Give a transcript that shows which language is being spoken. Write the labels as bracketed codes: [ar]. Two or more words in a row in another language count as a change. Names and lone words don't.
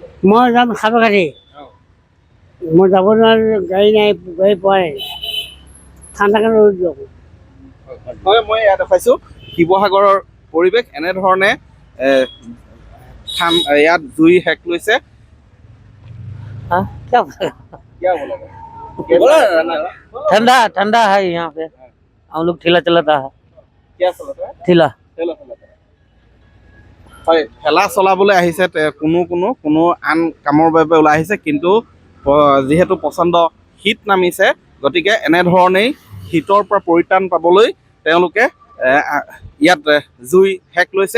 [as] মই যাম সাপেখাতি। মই যাব নোৱাৰো, গাড়ী নাই, গাড়ী পোৱা নাই, ঠাণ্ডা কাৰণে ৰ'দ যাব। হয়, মই ইয়াত দেখুৱাইছোঁ শিৱসাগৰৰ পৰিৱেশ। এনেধৰণে ইয়াত জুই সেক লৈছে। [hi] ठंडा ठंडा है यहाँ पे, हम लोग ठेला चलाता है। ठेला [as] হয়, ঠেলা চলাবলৈ আহিছে, কোনো আন কামৰ বাবে ওলাই আহিছে, কিন্তু যিহেতু প্ৰচণ্ড শীত নামিছে, গতিকে এনেধৰণেই শীতৰ পৰা পৰিত্ৰাণ পাবলৈ তেওঁলোকে ইয়াত জুই সেক লৈছে।